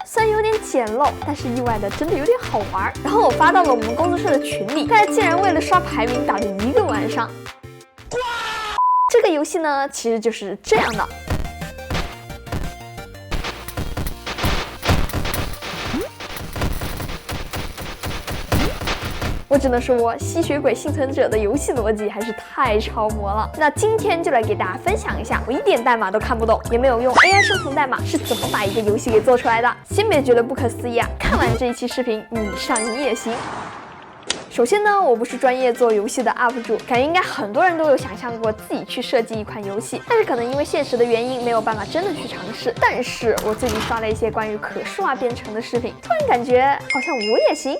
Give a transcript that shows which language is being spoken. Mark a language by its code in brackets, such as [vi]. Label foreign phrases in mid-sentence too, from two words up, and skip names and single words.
[zh] 雖然有點簡陋，但是意外的真的有點好玩。然後我發到了我們工作室的群裡，大家竟然為了刷排名打了1個晚上。這個遊戲呢，其實就是這樣的。我只能說，吸血鬼幸存者的遊戲逻輯還是太超模了。那今天就來給大家分享一下，我一點代碼都看不懂，也没有用 AI 生成代碼是怎么把一个游戏给做出來的。先別覺得不可思議啊，看完這一期視頻，你上癮也行。首先呢，我不是專業做遊戲的 UP 主，感覺應該很多人都有想象過自己去設計一款遊戲，但是可能因為現實的原因沒有辦法真的去嘗試。但是我最近刷了一些關於可視化編程的視頻，突然感覺好像我也行。